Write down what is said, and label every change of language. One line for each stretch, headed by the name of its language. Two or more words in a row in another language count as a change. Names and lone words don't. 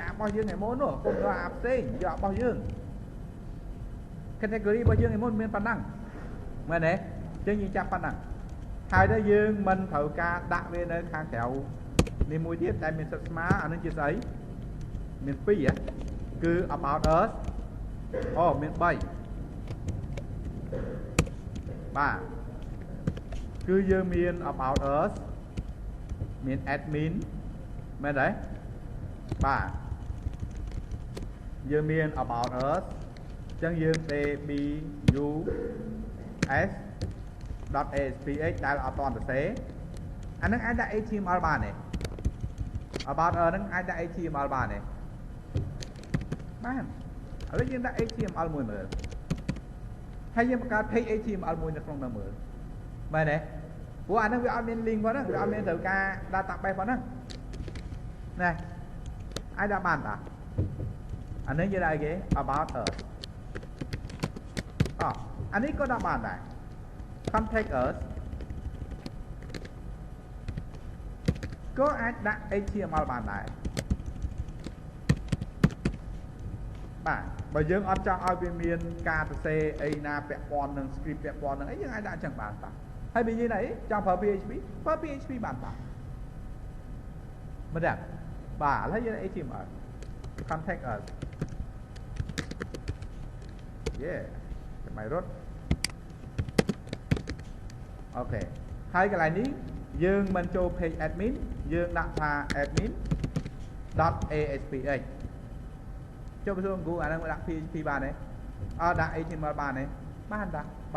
Khmer: អារបស់យើងថ្ងៃមុននោះគុំដល់អាផ្សេងយករបស់យើង category របស់យើងថ្ងៃមុន មានប៉ុណ្ណឹងមែនទេអញ្ចឹងយើងចាប់ប៉ុណ្ណឹងហើយដល់យើងមិនត្រូវការដាក់វានៅខាងក្រៅនេះមួយទៀតតែមានសិតស្មើអានឹងជាស្អីមាន2គឺ
English: about us
Khmer: មាន3បាទគឺយើងមាន
English: about us
Khmer: មាន admin មែនទេបាទ យើងមាន
English: about us
Khmer: អញ្ចឹងយើង abus.aspx ដែលអត់តន់សរសេរអានឹងអាចដាក់ HTML បានទេ
English: about us
Khmer: ហ្នឹងអាចដាក់ HTML បានទេបានឥឡូវយើងដាក់ HTML មួយមើលហើយយើងបង្កើត
English: page HTML
Khmer: មួយនៅក្នុងនោះមើលមែនទេព្រោះអានឹងវាអត់មាន link ផងហ្នឹងវាអត់មានត្រូវការ database ផងហ្នឹងណាអាចដាក់បានតាអានេះយើងដាក់អីគេ
English: about us
Khmer: អានេះក៏ដាក់បានដែរ
English: contact us
Khmer: ក៏អាចដាក់ HTML បានដែរបាទបើយើងអត់ចង់ឲ្យវាមានការសរសេរអីណាពាក់ព័ន្ធនឹង script ពាក់ព័ន្ធនឹងអីយើងអាចដាក់អញ្ចឹងបានតាហើយបើយើងចង់ប្រើ PHP ប្រើ PHP បានតា មែនទេបាទឥឡូវយើង
English: HTML contact us
Khmer: ចាំឲ្យរត់អូខេហើយកន្លែងនេះយើងមិនចូល
English: page admin
Khmer: យើងដាក់ថា admin.aspx ចូលទៅ Google អាហ្នឹងដាក់ PHP បានទេដាក់ HTML បានទេបានតាបើ